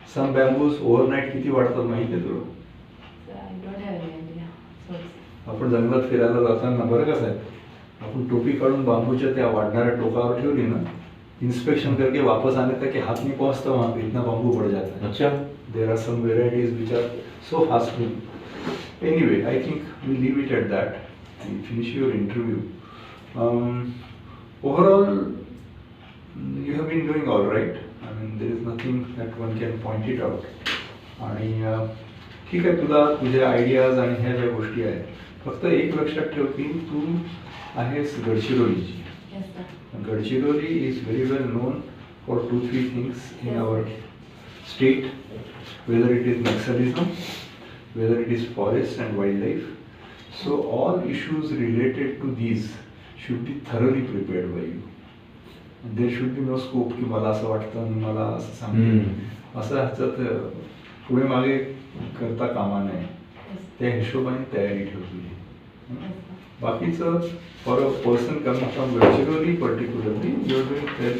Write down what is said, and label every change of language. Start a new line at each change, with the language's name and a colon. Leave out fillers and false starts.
English: some bamboos overnight
Marathi: किती वाढतात माहिती आहे तुला?
English: Sir I don't have any idea. Sorry.
Marathi: आपण जंगलात फिरायला जाताना बरं कसं आहे, आपण टोपी काढून बांबूच्या त्या वाढणाऱ्या टोकावर ठेवली ना,
Hindi: इंस्पेक्शन करके वापस आने तक के हाथ नहीं पहुंचता वहाँ पे, इतना बांबू बढ़ जाता है. अच्छा.
English: There are some varieties which are so fast growing. Anyway, I think we leave it at that and finish your interview. Overall, you have been doing all right. I mean, there is nothing that one can point it out.
Marathi: आणि ठीक आहे, तुला तुझे ideas आणि ह्या ज्या गोष्टी आहेत, फक्त एक लक्षात ठेव की तू आहेस गडचिरोलीची.
English: Yes sir. Gadchiroli is very well known for 2-3 things in our state, whether it is Naxalism, whether it is forest and wildlife. So all issues related to these should be thoroughly prepared by you. There should be no scope
Marathi: की मला असं वाटतं आणि मला असं सांगतो असं ह्याच्यात पुढे मागे करता कामा नये. त्या हिशोबाने तयारी ठेवली. बाकीचं
English: for a person coming from Gadchiroli particularly you are doing